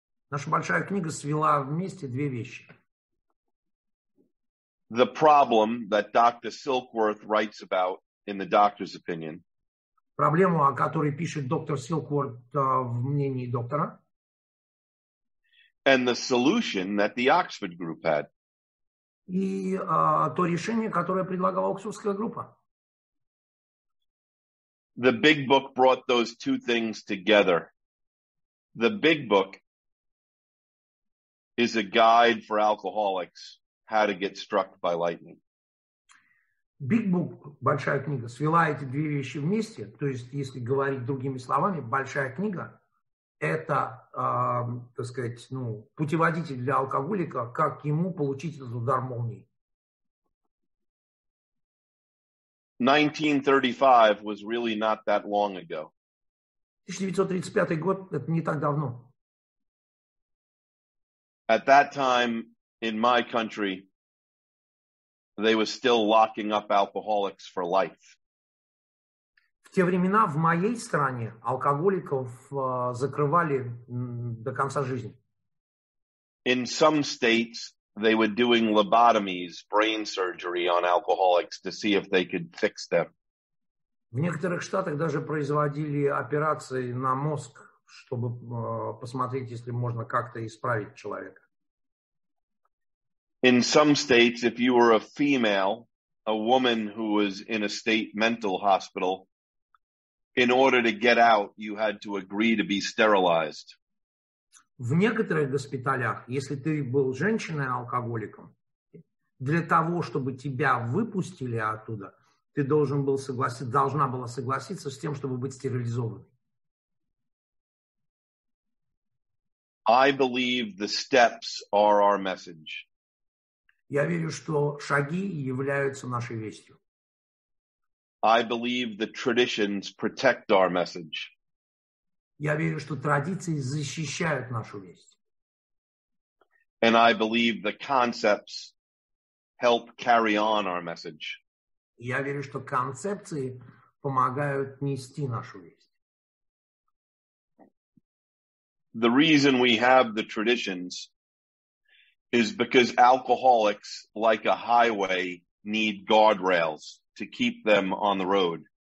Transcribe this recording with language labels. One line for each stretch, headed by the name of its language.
Russian: Наша большая книга свела вместе две вещи.
English: The problem that Dr. Silkworth writes about in the doctor's opinion.
Russian: Проблему, о которой пишет доктор Силкворт в мнении доктора.
English: And the solution that the Oxford group had.
Russian: И то решение, которое предлагала Оксфордская группа.
English: The big book brought those two things together. The big book is a guide for alcoholics how to get struck by lightning.
Russian: Big Book, большая книга, свела эти две вещи вместе. То есть, если говорить другими словами, большая книга – это, так сказать, путеводитель для алкоголика, как ему получить этот удар молнии.
English: 1935 was really not that long ago.
Russian: 1935 год – это не так давно.
English: At that time in my country, they were still locking up alcoholics for life.
Russian: В те времена в моей стране алкоголиков закрывали до конца жизни.
English: In some states, they were doing lobotomies, brain surgery on alcoholics to see if they could fix them.
Russian: В некоторых штатах даже производили операции на мозг, чтобы посмотреть, если можно как-то исправить человека.
English: In some states, if you were a female, a woman who was in a state mental hospital, in order to get out, you had to agree to be sterilized.
Russian: В некоторых госпиталях, если ты был женщиной-алкоголиком, для того, чтобы тебя выпустили оттуда, ты должна была согласиться с тем, чтобы быть стерилизованной.
English: I believe the steps are our message.
Russian: Я верю, что шаги являются нашей вестью.
English: I believe the traditions protect our message.
Russian: Я верю, что традиции защищают нашу весть.
English: And I believe the concepts help carry on our message.
Russian: Я верю, что концепции помогают нести нашу весть.
English: The reason we have the traditions is because alcoholics, like a highway, need guardrails to keep them on the road.